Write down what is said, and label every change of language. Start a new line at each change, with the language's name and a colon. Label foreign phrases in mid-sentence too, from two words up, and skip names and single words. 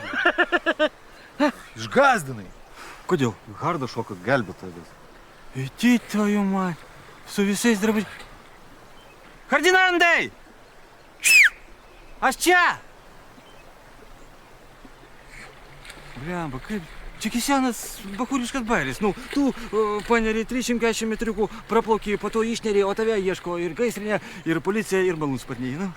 Lithuanian: Išgazdinai. Kodėl? Hardas šoka gelbėtojas.
Russian: Иди, твою мать,
Lithuanian: su visais drabužiais. Ferdinandai! Aš čia! Blemba, kaip... Čia senas bachūriškas bailis. Nu, tu paneri 340 metriukų, praplaukį, po to išneri, o tave ieško ir gaisrinė, ir policija, ir malūnsparniai, nu.